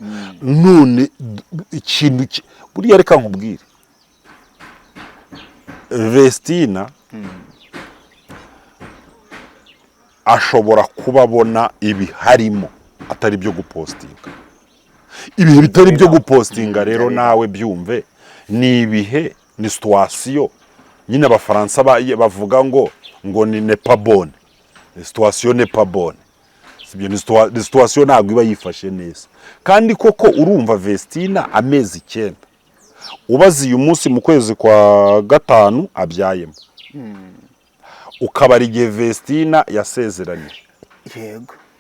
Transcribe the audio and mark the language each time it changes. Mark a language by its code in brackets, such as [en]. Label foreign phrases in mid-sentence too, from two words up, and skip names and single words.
[rw] None ikintu buriya reka nkubwire Vestina ashobora kuba abona ibiharimo atari byo gupostinga. Ibihe bitari byo gupostinga rero nawe byumve ni ibihe, ni situation nyine abafaransa bavuga ngo ni [fr] n'est bonne. Situation n'est pas bonne. [rw] Sibyo, ni situation ntabwo iba yifashe neza. Kandi koko urumva Vestina amezi 9 ubazi uyu munsi mu kwezi kwa 5 abyayemo. Ukabara igihe Vestina yasezeranye. Yego.